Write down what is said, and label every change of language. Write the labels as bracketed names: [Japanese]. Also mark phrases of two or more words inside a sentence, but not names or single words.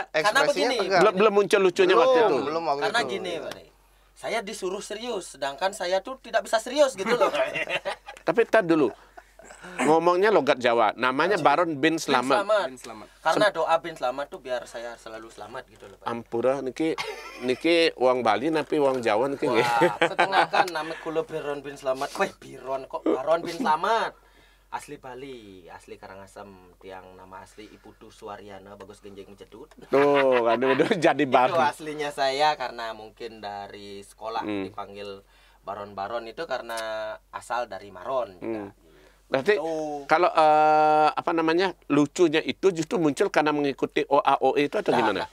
[Indonesian] ekspresinya tegang. Belum muncul lucunya waktu itu. Belum waktu karena itu. gini Pak, saya disuruh serius, sedangkan saya tuh tidak bisa serius gitu loh. Tapi tar dulu. Ngomongnya logat Jawa, namanya Baron bin Slamet. Karena doa bin Slamet tuh biar saya selalu selamat gitu loh Pak. [Balinese] Ampura niki uang Bali tapi uang Jawa niki. [Indonesian] Wah, setengah kan [Javanese] nama kula [Indonesian] Baron bin Slamet. Weh, Biron kok Baron bin Slamet. Asli Bali, asli Karangasem, tiang nama asli Iputu Suaryana Bagus Genjeng Cedut. Tuh, kan udah jadi Baron. Itu aslinya saya karena mungkin dari sekolah dipanggil Baron-Baron itu karena asal dari Maron juga. Berarti kalau lucunya itu justru muncul karena mengikuti OAOE itu atau gimana?